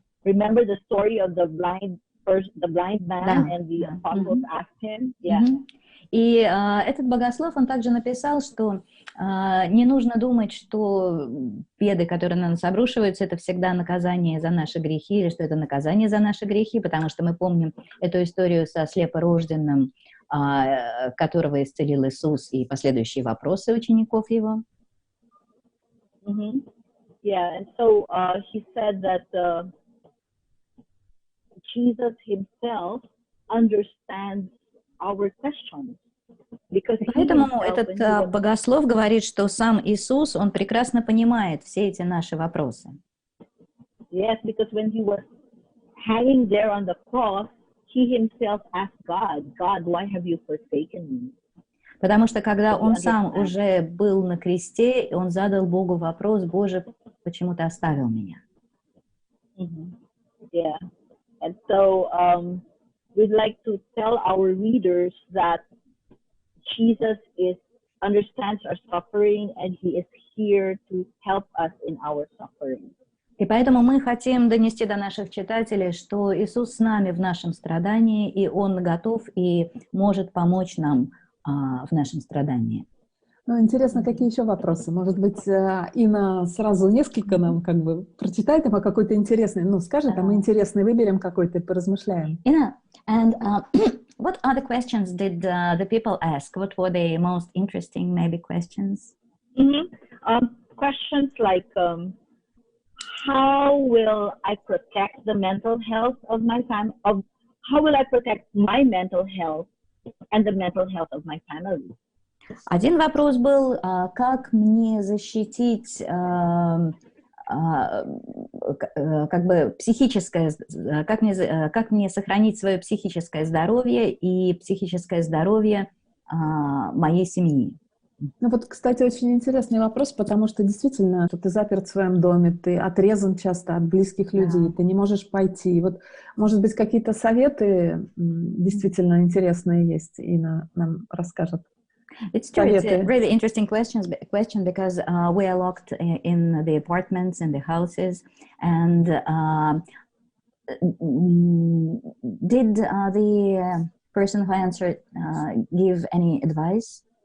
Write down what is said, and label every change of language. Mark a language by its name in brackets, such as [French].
[English] Remember the story of the blind man, and the apostles asked him? Yeah. [Russian] И этот богослов, он также написал, что не нужно думать, что беды, которые на нас обрушиваются, это всегда наказание за наши грехи, или что это наказание за наши грехи, потому что мы помним эту историю со слепорожденным, которого исцелил Иисус, и последующие вопросы учеников его. [English] Yeah, and so he said that Jesus himself understands our questions. [Russian] Поэтому этот богослов говорит, что сам Иисус, он прекрасно понимает все эти наши вопросы. [English] Yes, because when he was hanging there on the cross, he himself asked God, why have you forsaken me? [Russian] Потому что когда он сам уже был на кресте, он задал Богу вопрос: Боже, почему ты оставил меня? [English] Yeah, and so we'd like to tell our readers that Jesus understands our suffering, and he is here to help us in our suffering. [Russian] И поэтому мы хотим донести до наших читателей, что Иисус с нами в нашем страдании, и Он готов и может помочь нам в нашем страдании. Ну, интересно, какие еще вопросы? Может быть, Инна сразу несколько нам как бы прочитает, а какой-то интересный, скажет, а мы интересный выберем какой-то и поразмышляем. [English] Инна, and what other questions did the people ask? What were the most interesting, maybe, questions? Questions like, how will I protect the mental health of my family? How will I protect my mental health and the mental health of my family? [Russian] Один вопрос был, как мне защитить как бы психическое, как мне сохранить свое психическое здоровье и психическое здоровье моей семьи. Ну вот, кстати, очень интересный вопрос, потому что действительно, ты заперт в своем доме, ты отрезан часто от близких людей, ты не можешь пойти. Вот, может быть, какие-то советы действительно интересные есть, Инна нам расскажет. [English] It's true. It's a really interesting question because we are locked in the apartments and the houses. And did the person who answered give any advice?